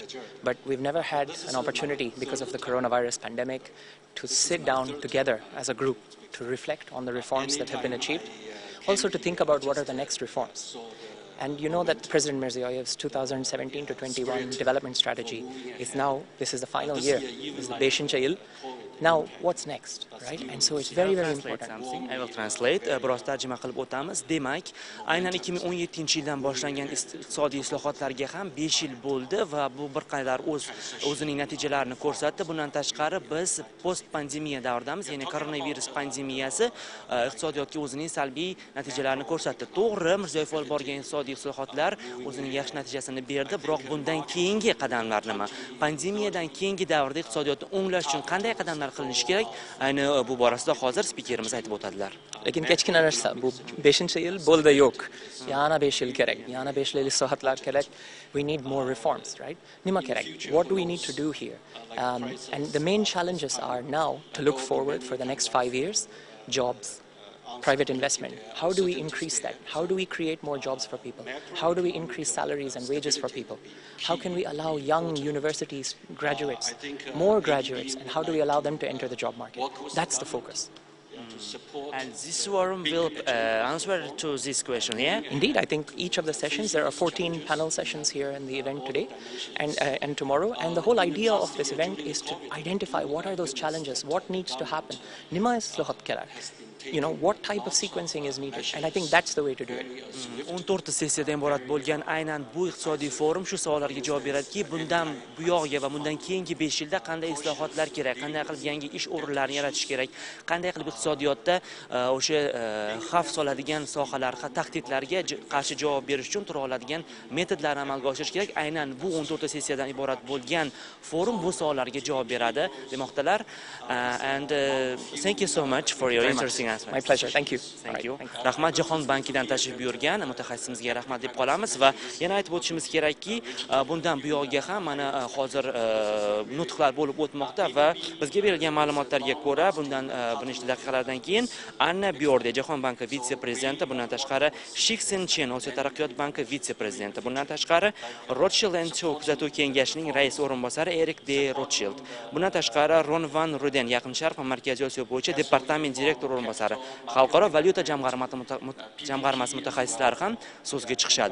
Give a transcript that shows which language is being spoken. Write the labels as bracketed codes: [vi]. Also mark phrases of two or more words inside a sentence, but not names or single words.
[en] But we've never had an opportunity, because of the coronavirus pandemic, to sit down together as a group to reflect on the reforms that have been achieved. Also to think about what are the next reforms. And you know that President Mirziyoyev's 2017 to 21 development strategy is now, this is the final year, this is the [uz] beshinchi yil. [en] Now, what's next, right? And so it's very, very important. I will translate. [uz] Biroz tarjima qilib o'tamiz. Demak, aynan 2017-yildan boshlangan iqtisodiy islohotlarga ham 5 yil bo'ldi va bu bir qadar o'zining natijalarini ko'rsatdi. Bundan tashqari biz post pandemiya davridamiz, ya'ni koronavirus pandemiyasi iqtisodiyotga o'zining salbiy natijalarini ko'rsatdi. To'g'ri, Mirziyoyev olib borgan iqtisodiy islohotlar o'zining yaxshi natijasini berdi, biroq bundan keyingi qadamlar nima? Pandemiyadan keyingi davrda iqtisodiyotni o'nglash uchun qanday qadamlar qilinishi kerak? Ayni bu borasida hozir spikerimiz aytib o'tadilar. Lekin kichkina narsa, bu 5-yil bo'ldi yo'q. Yana 5 yil kerak. Yana 5 yil islohotlar kerak. [en] We need more reforms, right? [uz] Nima kerak? [en] What do we need to do here? And the main challenges are now to look forward for the next 5 years, jobs, private investment. How do we increase that? How do we create more jobs for people? How do we increase salaries and wages for people? How can we allow young universities graduates, more graduates, and how do we allow them to enter the job market? That's the focus. And this forum will answer to this question, yeah? Indeed, I think each of the sessions, there are 14 panel sessions here in the event today and tomorrow, and the whole idea of this event is to identify what are those challenges, what needs to happen. [uz] Nima islohot kerak? [en] You know, what type of sequencing is needed, and I think that's the way to do it. [uz] 14 sessiyadan iborat bo'lgan aynan bu iqtisodiy forum shu savollarga javob beradiki, bundan buyog'iga va bundan keyingi 5 yilda qanday islohotlar kerak, qanday qilib yangi ish o'rinlarini yaratish kerak, qanday qilib iqtisodiyotda o'sha xavf soladigan sohalar, tahdidlarga qarshi javob berish uchun tura oladigan metodlarni amalga oshirish kerak. Aynan bu 14 sessiyadan iborat bo'lgan forum bu savollarga javob beradi demoqdalar. [en] And thank you so much for your interesting answer. My pleasure. Thank you. Thank you. [uz] Rahmat, Jahon bankidan tashrif buyurgan mutaxassisimizga rahmat deb qolamiz va yana aytib o'tishimiz kerakki, bundan buyog'iga ham mana hozir nutqlar bo'lib o'tmoqda va bizga berilgan ma'lumotlarga ko'ra, bundan bir necha daqiqalardan keyin Anna Byorde, Jahon banki vitse-prezidenti, bundan tashqari Shik Sen-chen, Osiyo taraqqiyot banki vitse-prezidenti, bundan tashqari Rothschild & Co kuzatuv kengashining rais o'rinbosari Erik de Rothschild, bundan tashqari Ron van Ruden, Yaqin Sharq va Markaziy Osiyo bo'yicha departament direktor o'rinbosari, xalqaro valyuta jamg'armasi mutaxassislari ham so'zga chiqishadi.